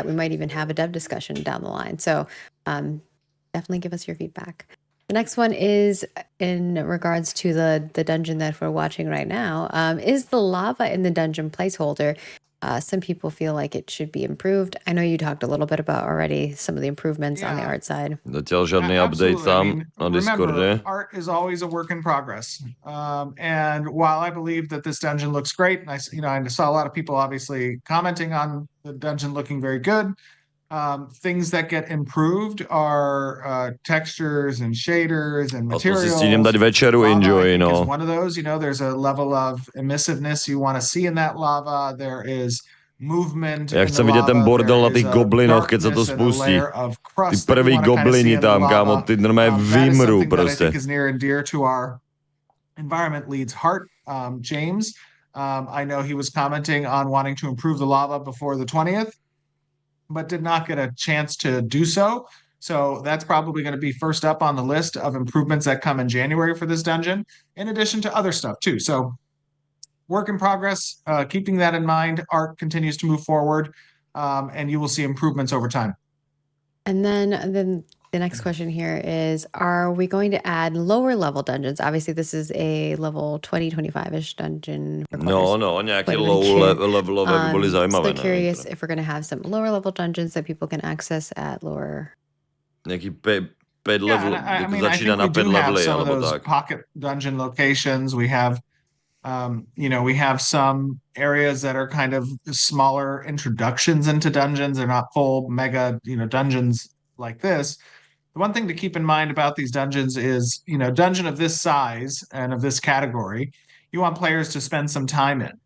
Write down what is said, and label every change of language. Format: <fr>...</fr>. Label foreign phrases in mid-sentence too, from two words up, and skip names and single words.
<en>We might even have a dev discussion down the line. So definitely give us your feedback. The next one is in regards to the dungeon that we're watching right now. Is the lava in the dungeon placeholder? Some people feel like it should be improved. I know you talked a little bit about already some of the improvements on the art side.</en> <sk>Zatiaľ žiadny update tam na Discorde.</sk> <en>Remember, art is always a work in progress. And while I believe that this dungeon looks great, and I saw a lot of people obviously commenting on the dungeon looking very good. Things that get improved are textures and shaders and materials.</en> <sk>Si dať večeru enjoy, no.</sk> <en>One of those, there's a level of emissiveness you want to see in that lava. There is movement.</en> <sk>Ja chcem vidieť ten bordel na tých goblinoch, keď sa to spustí. Tí prví goblini tam, kámo, tí normálne vymrú proste.</sk> <en>That I think is near and dear to our environment lead's heart, James. I know he was commenting on wanting to improve the lava before the 20th. But did not get a chance to do so. So that's probably going to be first up on the list of improvements that come in January for this dungeon, in addition to other stuff too. So work in progress, keeping that in mind, art continues to move forward, and you will see improvements over time. And then the next question here is, are we going to add lower level dungeons? Obviously, this is a level 20-25-ish dungeon.</en> <sk>No, nejaké low levelové by boli zaujímavé.</sk> <en>So curious if we're going to have some lower level dungeons that people can access at lower.</en> <sk>Nejaký 5 level, začína na 5 levely, alebo tak.</sk> <en>Pocket dungeon locations. We have we have some areas that are kind of smaller introductions into dungeons. They're not full mega, dungeons like this. The one thing to keep in mind about these dungeons is, dungeon of this size and of this category, you want players to spend some time in.</en>